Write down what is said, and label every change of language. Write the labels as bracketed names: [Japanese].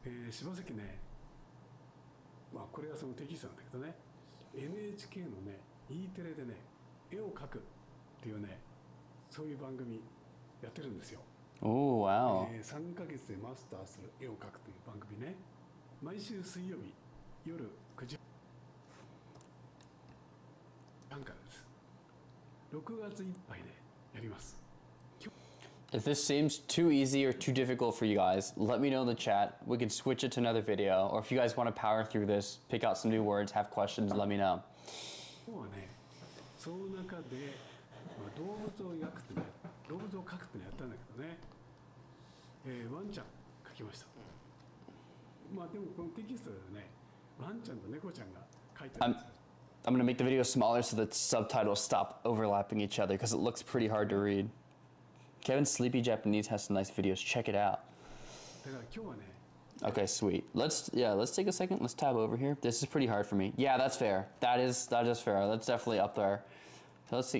[Japanese] 柴崎ね、まあこれはそのテキストなんだけどね、NHK のね、E テレでね、絵を描くっていうね、そういう番組やってるんですよ。 [English] Oh, wow. [Japanese] 3ヶ月でマスターする絵を描くという番組ね、毎週水曜日夜9時半からです。 6月いっぱいでやります。 [English] If this seems too easy or too difficult for you guys, let me know in the chat. We can switch it to another video. Or if you guys want to power through this, pick out some new words, have questions, let me know. [Japanese] 今日はね、その中で、動物を描くってね、動物を描くってのやったんだけどね、ワンちゃん描きました。まあでもこのテキストでね、ワンちゃんと猫ちゃんが描いてあるんですよ。 [English] I'm going to make the video smaller so that subtitles stop overlapping each other because it looks pretty hard to read. Kevin's Sleepy Japanese has some nice videos. Check it out. Okay, sweet. Let's take a second. Let's tab over here. This is pretty hard for me. Yeah, that's fair. That is fair. That's definitely up there. So let's see.